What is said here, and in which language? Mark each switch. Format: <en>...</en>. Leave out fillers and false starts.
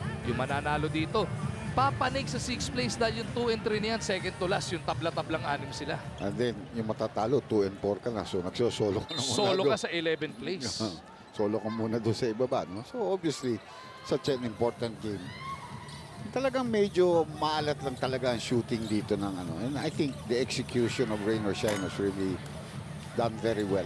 <tl>Yung mananalo dito, papanig sa 6th place dahil yung 2 and 3 niyan, second to last, yung tabla-tablang 6 sila.</tl> <en>And then,</en> <tl>yung matatalo, 2 and 4 ka na. So, nagsosolo ka na muna. Solo ka sa 11th place. Solo ka muna doon sa ibaba. No?</tl> <en>So, obviously, such an important game.</en> <tl>Talagang medyo maalat lang talaga ang shooting dito ng ano.</tl> <en>And I think the execution of Rain or Shine was really done very well.</en>